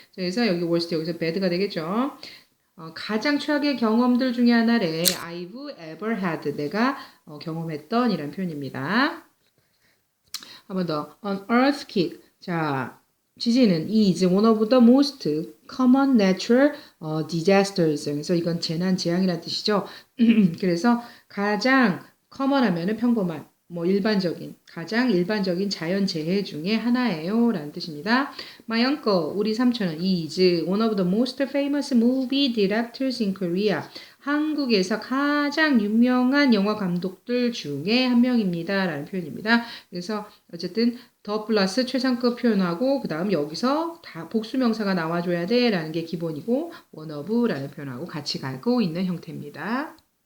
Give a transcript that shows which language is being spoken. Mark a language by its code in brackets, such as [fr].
[ko] 그래서 여기 worst 여기서 bad가 되겠죠. 가장 최악의 경험들 중에 하나래. [en] I've ever had. [ko] 내가 경험했던 이란 표현입니다. 한 번 더. An earthquake. 자, 지진은 [en] is one of the most common natural disasters. [ko] 그래서 이건 재난, 재앙이라는 뜻이죠. 그래서 가장 common 하면은 평범한, 가장 일반적인 자연재해 중에 하나예요. 라는 뜻입니다. [en] My uncle, [ko] 우리 삼촌은 [en] is one of the most famous movie directors in Korea. [ko] 한국에서 가장 유명한 영화 감독들 중에 한 명입니다. 라는 표현입니다. 그래서 어쨌든 더 플러스 최상급 표현하고 그 다음 여기서 다 복수명사가 나와줘야 돼 라는 게 기본이고 one of 라는 표현하고 같이 가고 있는 형태입니다.